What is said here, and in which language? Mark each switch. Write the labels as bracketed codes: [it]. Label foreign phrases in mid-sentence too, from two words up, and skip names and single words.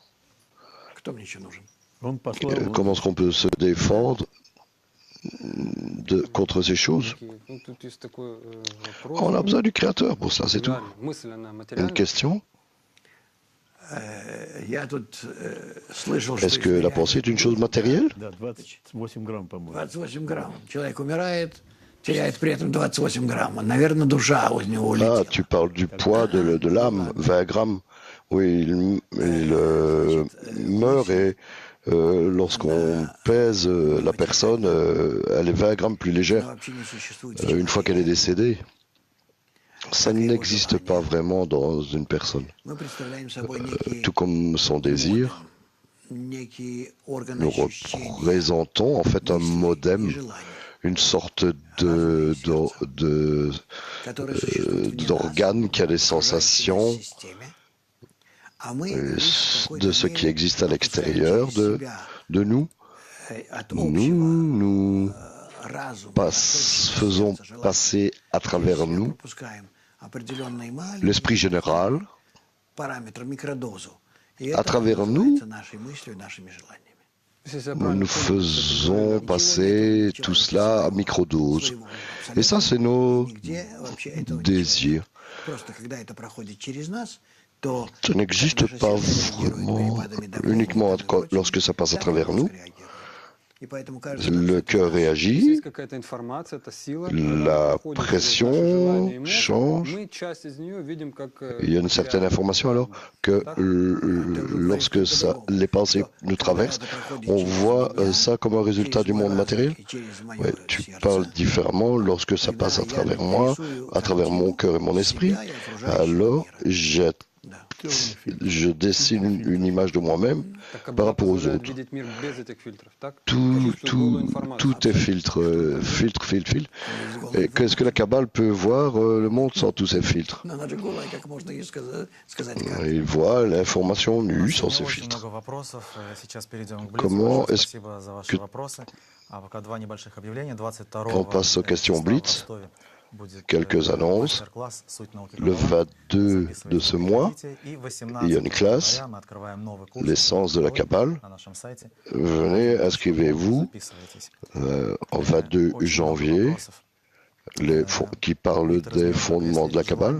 [fr] Comment est-ce qu'on peut se défendre contre ces choses? On a besoin du Créateur pour ça, c'est tout. Une question? Est-ce que la pensée est une chose matérielle? [ru] теряет при этом 28 грамм. Наверное, душа у него [fr] Ah, [ru] улетела. [fr] tu parles du poids de l'âme, 20 grammes. Oui, il meurt et lorsqu'on pèse la personne, elle est 20 grammes plus [ru] Она [fr] légère [ru] вообще не существует в [fr] une fois qu'elle est [ru] человеке. [fr] décédée. Ça n'existe pas vraiment dans une personne. [ru] Мы представляем собой некий [fr] Tout comme son désir, [ru] некий орган [fr] nous [ru] ощущений, [fr] représentons en fait un [ru] мыслей и [fr] modem, [ru] желаний, [fr] une sorte [ru] которые существуют вне нас, [fr] d'organe qui a des [ru] в окружающей нас [fr] sensations [ru] системе. А мы лишь в какой-то [fr] de ce qui [ru] мере [fr] existe à [ru] пропускаем [fr] l'extérieur [ru] через себя [fr] de nous. [ru] от [fr] Nous, [ru] общего [fr] nous [ru] разума, от общего [fr] faisons [ru] сердца, желаний. [fr] passer à travers [ru] Через себя [fr] nous [ru] пропускаем определенные [fr] l'esprit [ru] маленькие [fr] général, [ru] параметры, микродозу. И [fr] à [ru] это [fr] travers [ru] называется нашей мыслью, нашими желаниями. Если я правильно [fr] nous [ru] понял, [fr] faisons passer tout cela à microdose. Et ça, c'est nos [ru] Нигде вообще этого ничего нет. [fr] désirs. [ru] Просто когда это проходит через нас, то [fr] Ça n'existe [ru] наше [fr] pas [ru] сердце реагирует [fr] vraiment [ru] перепадами давления [fr] uniquement [ru] там и прочим, [fr] lorsque ça passe à [ru] там [fr] travers [ru] мозг [fr] nous. [ru] реагирует. И поэтому кажется нам, [fr] Le [ru] что это [fr] cœur [ru] наше. Если [fr] réagit, [ru] есть какая-то информация, это сила, [fr] la pression change. [ru] мы часть из нее видим как [fr] Il y a une certaine information alors que lorsque les pensées nous traversent, on voit ça comme un résultat du monde matériel. Ouais, tu parles différemment lorsque ça passe à travers moi, à travers mon cœur et mon esprit. Alors, je dessine une image de moi-même par rapport aux autres. Tout est filtre. Et qu'est-ce que la Kabbale peut voir le monde sans tous ces filtres? [ru] Но она же голая, как можно ей сказать как. [fr] Il voit l'information nue sans ces [ru] Очень [fr] filtres. [ru] много вопросов. Сейчас перейдем к [fr] Comment [ru] Блицу. [fr] est-ce [ru] Спасибо за ваши [fr] que- [ru] вопросы. А пока два небольших объявления. 22 [fr] On passe aux questions Blitz. Quelques annonces. Le 22 de ce mois, il y a une classe, l'essence de la Kabbale. Venez, inscrivez-vous au 22 janvier, qui parle des fondements de la Kabbale.